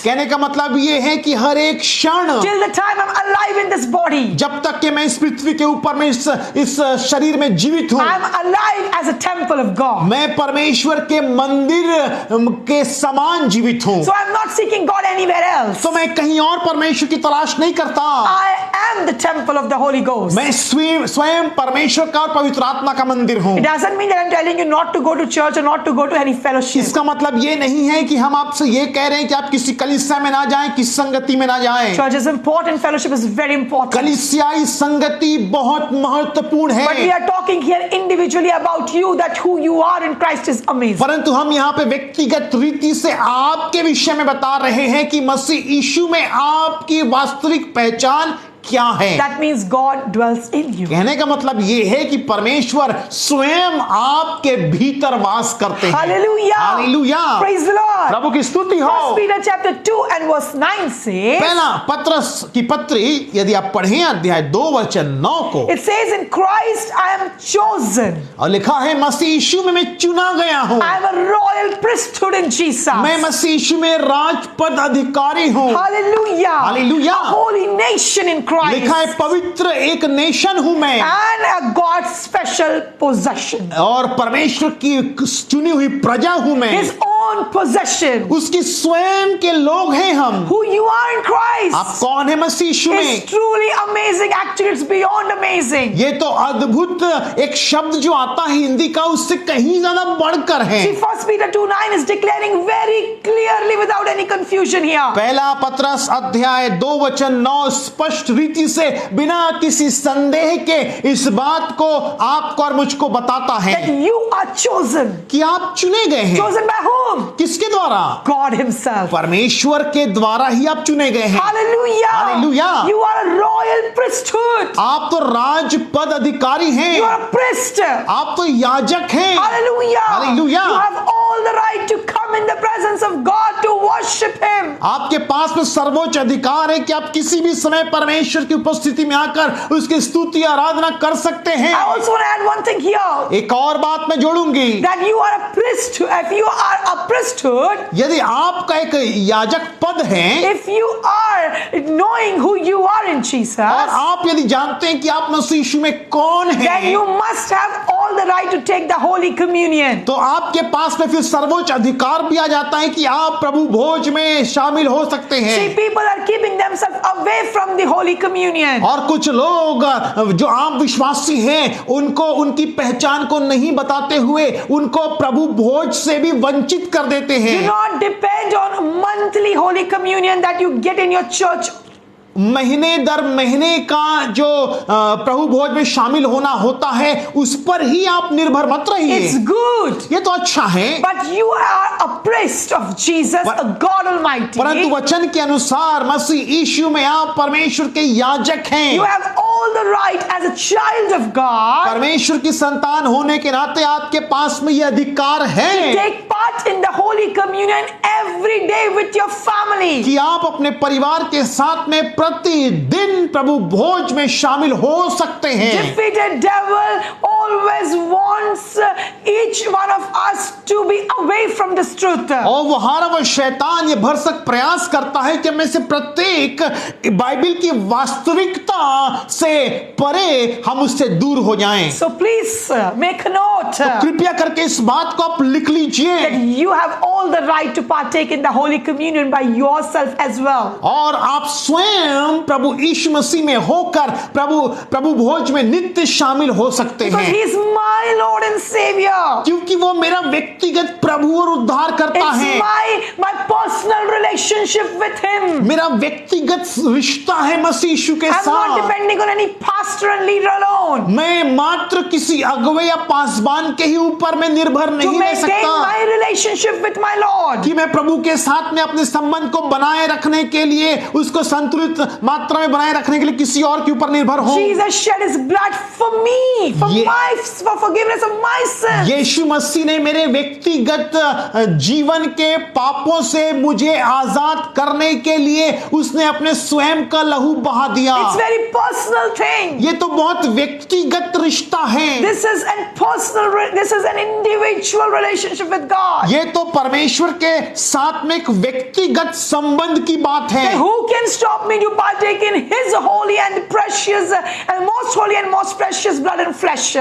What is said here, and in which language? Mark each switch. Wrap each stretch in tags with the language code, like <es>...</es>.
<hi>कहने का मतलब ये है कि हर एक क्षण,</hi> <en>till the time I'm alive in this body,</en> <hi>जब तक कि मैं इस पृथ्वी के ऊपर में इस शरीर में जीवित हूँ,</hi> <en>I'm alive as a temple of God.</en> <hi>मैं परमेश्वर के मंदिर के समान जीवित हूँ।</hi> <en>So I'm not seeking God anywhere else.</en> <hi>तो मैं कहीं और परमेश्वर की तलाश नहीं करता।</hi> <en>I am the temple of the Holy Ghost.</en> <hi>मैं स्वयं परमेश्वर का और पवित्र आत्मा का मंदिर हूँ।</hi> <en>It doesn't mean that I'm telling you not to go to church or not to go to any fellowship.</en> <hi>इसका मतलब ये नहीं है कि हम आपसे ये कह रहे हैं कि आप किसी कलीसिया में ना जाएं, किसी संगति में ना जाएं।</hi> <en>Church is important. Fellowship is very important.</en> <hi>कलीसियाई संगति बहुत महत्वपूर्ण है।</hi> <en>But we are talking here individually about you, that who you are in Christ is amazing.</en> <hi>परंतु हम यहाँ पे व्यक्तिगत रीति से आपके विषय में बता रहे हैं कि मसीह यीशु में आपकी वास्तविक पहचान क्या है।</hi> <en>That means God dwells in you.</en> <hi>कहने का मतलब ये है कि परमेश्वर स्वयं आपके भीतर वास करते हैं।</hi> <en>Hallelujah.</en> <hi>Hallelujah.</hi> <en>Praise the Lord.</en> <hi>प्रभु की स्तुति हो।</hi> <en>1 Peter chapter 2 and verse 9 says,</en> <hi>पहला पत्रस की पत्री यदि आप पढ़ें अध्याय 2 वचन 9 को,</hi> <en>it says, in Christ I am chosen.</en> <hi>और लिखा है मसीह यीशु में मैं चुना गया हूँ।</hi> <en>I am a royal priesthood in Jesus.</en> <hi>मैं मसीह यीशु में राजपद अधिकारी हूँ।</hi> <en>Hallelujah. Hallelujah. A holy nation in Christ.</en> <hi>लिखा है पवित्र एक नेशन हूँ मैं,</hi> <en>And a God's special possession.</en> <hi>और परमेश्वर की चुनी हुई प्रजा हूँ मैं,</hi> <en>His own possession.</en> <hi>उसकी स्वयं के लोग हैं हम।</hi> <en>Who you are in Christ</en> <hi>आप कौन है मसीह यीशु में?</hi> <en>is truly amazing. Actually, it's beyond amazing.</en> <hi>ये तो अद्भुत एक शब्द जो आता है हिंदी का, उससे कहीं ज्यादा बढ़कर है।</hi> <en>See, 1 Peter 2:9 is declaring very clearly without any confusion here.</en> <hi>पहला पत्रस अध्याय 2 वचन 9 स्पष्ट रीति से बिना किसी संदेह के इस बात को आपको और मुझको बताता है</hi> <en>That you are chosen.</en> <hi>कि आप चुने गए हैं।</hi> <en>Chosen by whom?</en> <hi>किसके द्वारा?</hi> <en>God Himself.</en> <hi>परमेश्वर के द्वारा ही आप चुने गए हैं।</hi> <en>Hallelujah. Hallelujah. You are a royal priesthood.</en> <hi>आप तो राजपद अधिकारी हैं।</hi> <en>You are a priest.</en> <hi>आप तो याजक हैं।</hi> <en>Hallelujah. Hallelujah. You have all the right to come in the presence of God to worship Him.</en> <hi>आपके पास में सर्वोच्च अधिकार है कि आप किसी भी समय परमेश्वर की उपस्थिति में आकर उसकी स्तुति आराधना कर सकते हैं।</hi> <en>I also want to add one thing here.</en> <hi>एक और बात मैं जोड़ूंगी,</hi> <en>That you are a priest. If you are a priesthood,</en> <hi>यदि आपका एक याजक पद है</hi> <en>if you are knowing who you are in Jesus,</en> <hi>और आप यदि जानते हैं कि आप मसीह यीशु में कौन</hi> <en>then</en> <hi>हैं,</hi> <en>you must have all the right to take the Holy Communion.</en> <hi>तो आपके पास में फिर सर्वोच्च अधिकार भी आ जाता है कि आप प्रभु भोज में शामिल हो सकते हैं।</hi> <en>See, people are keeping themselves away from the Holy Communion.</en> <hi>और कुछ लोग जो आम विश्वासी हैं उनको उनकी पहचान को नहीं बताते हुए उनको प्रभु भोज से भी वंचित कर देते</hi> <en>Do</en> <hi>हैं।</hi> <en>not depend on monthly Holy Communion that you get in your church.</en> <hi>महीने दर महीने का जो प्रभु भोज में शामिल होना होता है उस पर ही आप निर्भर मत रहिए।</hi> <en>It's good.</en> <hi>ये तो अच्छा है,</hi> <en>But you are a priest of Jesus, a God Almighty.</en> <hi>परंतु वचन के अनुसार मसीह यीशु में आप परमेश्वर के याजक हैं।</hi> <en>You have all the right as a child of God</en> <hi>परमेश्वर की संतान होने के नाते आपके पास में ये अधिकार है</hi> <en>to take part in the Holy Communion every day with your family.</en> <hi>कि आप अपने परिवार के साथ में प्रतिदिन प्रभु भोज में शामिल हो सकते हैं।</hi> <en>Defeated devil always wants each one of us to be away from this truth.</en> <hi>और वो हारा वो शैतान ये भरसक प्रयास करता है कि में से प्रत्येक बाइबल की वास्तविकता से परे हम उससे दूर हो जाएं।</hi> <en>So please make a note</en> <hi>तो कृपया करके इस बात को आप लिख लीजिए</hi> <en>that you have all the right to partake in the Holy Communion by yourself as well.</en> <hi>और आप स्वयं प्रभु यीशु मसीह में होकर प्रभु भोज में नित्य शामिल हो सकते</hi> <en>Because</en> <hi>हैं,</hi> <en>He is my Lord and Savior.</en> <hi>क्योंकि वो मेरा व्यक्तिगत प्रभु और उद्धार करता</hi> <en>It's</en> <hi>है।</hi> <en>my personal relationship with Him.</en> <hi>मेरा व्यक्तिगत रिश्ता है मसीह यीशु के</hi> <en>I'm not</en> <hi>साथ।</hi> <en>depending on any pastor and leader alone</en> <hi>मैं मात्र किसी अगुवे या पासबान के ही ऊपर मैं निर्भर</hi> <en>to</en> <hi>नहीं रह</hi> <en>maintain</en> <hi>सकता</hi> <en>my relationship with my Lord.</en> <hi>कि मैं प्रभु के साथ में अपने संबंध को बनाए रखने के लिए, उसको संतुलित मात्रा में बनाए रखने के लिए किसी और के ऊपर निर्भर हूं।</hi> <en>Jesus shed His blood for me, for forgiveness of my sins.</en> <hi>यीशु मसीह ने मेरे व्यक्तिगत जीवन के पापों से मुझे आजाद करने के लिए उसने अपने स्वयं का लहू बहा दिया।</hi> <en>It's very personal thing.</en> <hi>ये तो बहुत व्यक्तिगत रिश्ता है।</hi> <en>This is an individual relationship with God.</en> <hi>ये तो परमेश्वर के साथ में एक व्यक्तिगत संबंध की बात है।</hi> <en>Who can stop me to partake in His holy and precious and most holy and most precious blood and flesh?</en>